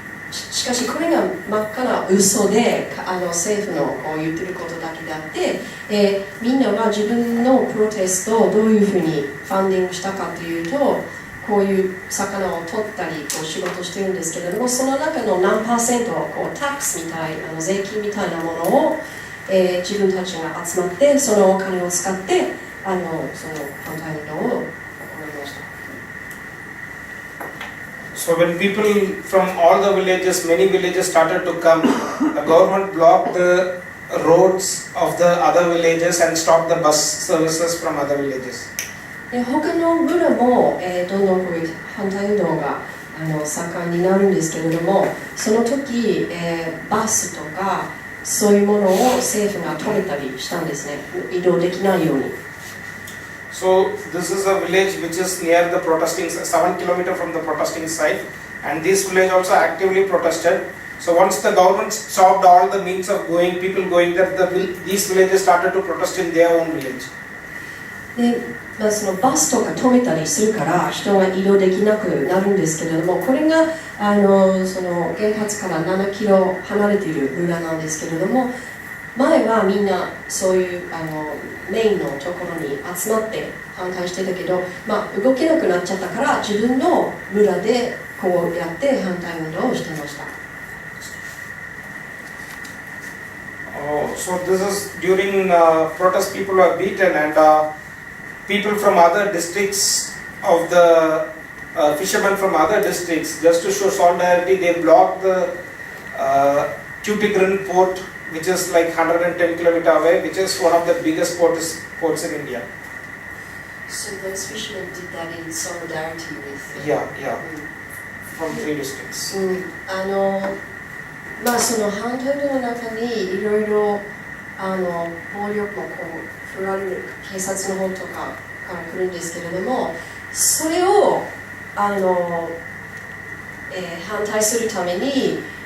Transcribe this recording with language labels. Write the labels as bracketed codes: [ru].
[ja] しかしこれが真っ赤な嘘で、政府の言ってることだけであって、みんなは自分のプロテストをどういうふうにファンディングしたかというと、こういう魚を取ったり仕事してるんですけれども、その中の何パーセントタックスみたいな税金みたいなものを、自分たちが集まってそのお金を使ってその反対運動を行いました。 [en] So when people from all the villages, many villages started to come, the government blocked the roads of the other villages and stopped the bus services from other villages. [ja] 他の村も、どんどんこういう反対運動が盛んになるんですけれども、その時、バスとかそういうものを政府が止めたりしたんですね、移動できないように。 [en] So this is a village which is near the protesting, 7 kilometers from the protesting site, and this village also actively protested. So once the government stopped all the means of people going there, these villages started to protest in their own village. [ja] で、そのバスとか止めたりするから人が移動できなくなるんですけれども、これがその原発から7キロ離れている村なんですけれども、前はみんなそういうメインのところに集まって反対してたけど、動けなくなっちゃったから自分の村でこうやって反対運動をしていました。 [en] So this is during protest people were beaten, and people from other districts of the fishermen from other districts, just to show solidarity, they blocked the Tuticorin port, which is like 110 kilometers away, which is one of the biggest ports in India. So those fishermen did that in solidarity with. Yeah, from 3 districts. [ja] その反対の中にいろいろ暴力も振られる警察の方とかから来るんですけれども、それを反対するために、